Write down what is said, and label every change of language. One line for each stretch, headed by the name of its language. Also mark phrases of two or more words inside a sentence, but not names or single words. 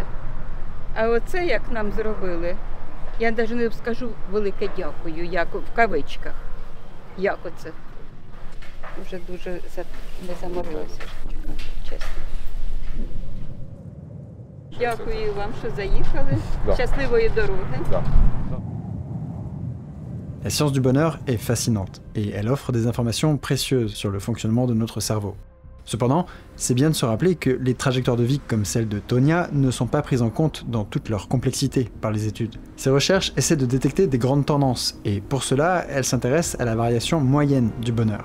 Ukrainian: А оце, як нам зробили, я навіть не скажу велике дякую, як в кавичках. Як оце? Вже дуже не заморилася, чесно. Дякую вам, що заїхали. Да. Щасливої дороги. Да.
French: La science du bonheur est fascinante et elle offre des informations précieuses sur le fonctionnement de notre cerveau. Cependant, c'est bien de se rappeler que les trajectoires de vie comme celle de Tonia ne sont pas prises en compte dans toute leur complexité par les études. Ces recherches essaient de détecter des grandes tendances et pour cela, elles s'intéressent à la variation moyenne du bonheur.